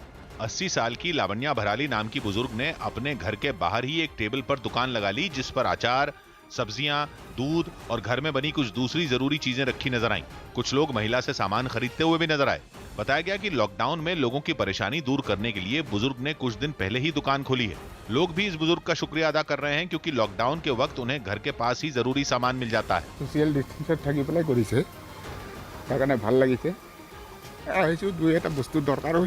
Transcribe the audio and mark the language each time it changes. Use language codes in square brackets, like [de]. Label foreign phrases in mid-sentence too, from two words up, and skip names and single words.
[hi] 80 साल की लावण्या भराली नाम की बुजुर्ग ने अपने घर के बाहर ही एक टेबल पर दुकान लगा ली, जिस पर अचार, सब्जियां, दूध और घर में बनी कुछ दूसरी जरूरी चीजें रखी नजर आईं। कुछ लोग महिला से सामान खरीदते हुए भी नजर आए। बताया गया कि लॉकडाउन में लोगों की परेशानी दूर करने के लिए बुजुर्ग ने कुछ दिन पहले ही दुकान खोली है। लोग भी इस बुजुर्ग का शुक्रिया अदा कर रहे हैं, क्योंकि लॉकडाउन के वक्त उन्हें घर के पास ही जरूरी सामान मिल जाता है। [en] social distance [as] থাকি পেলাই কৰিছে, তাৰ কাৰণে ভাল লাগিছে। আহিছোঁ 2 এটা বস্তু দৰকাৰ